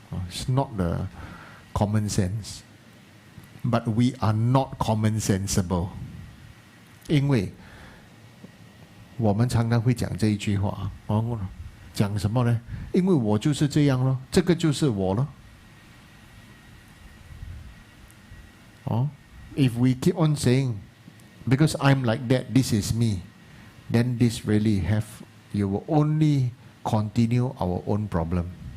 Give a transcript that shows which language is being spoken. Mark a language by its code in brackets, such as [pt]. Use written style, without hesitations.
[en] It's not the common sense, but we are not common sensible。 [zh] 因为我们常常会讲这一句话，讲什么呢？因为我就是这样咯，这个就是我咯。 [en] If we keep on saying, because I'm like that, this is me, then this really you will only continue our own problem.